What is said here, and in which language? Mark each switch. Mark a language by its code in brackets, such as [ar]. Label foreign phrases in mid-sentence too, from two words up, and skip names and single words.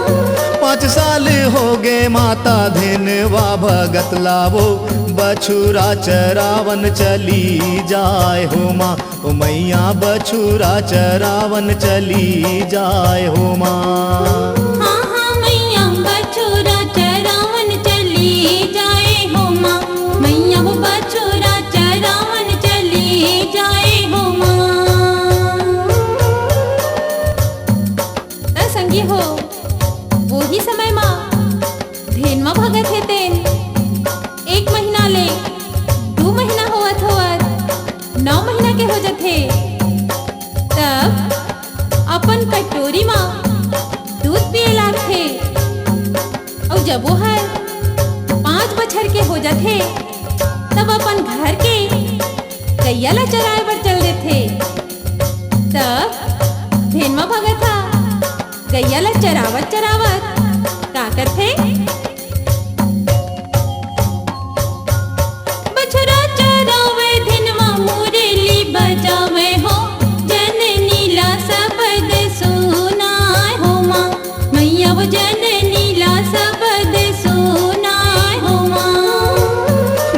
[hne] 5 साल हो गए माता धेनवा भगत लावो बछुरा चरावन चली जाए हो माँ ओ मैया बछुरा चरावन चली जाए हो माँ। हाँ हाँ मैया बछोरा चरावन चली जाए हो माँ मैया वो बछोरा चरावन चली जाए हो माँ। संगी हो वो ही समय माँ धेनवा भगत हेतेन 1 महीना ले 2 महीना होवत 9 महीना के हो जाते। तब अपन कटोरी माँ दूध पिए लागथे। और जब वो है 5 बछर के हो जाते तब अपन घर के गैया ला चराए बर चल देथे। तब धेनवा भगत हा गैया ला चरावत चरावत का करथे? बछोरा चरावे धेनवा मुरली बजावे हो जननी ला शब्द सुनाए हो माँ मैया वो जननी ला शब्द सुनाए हो माँ।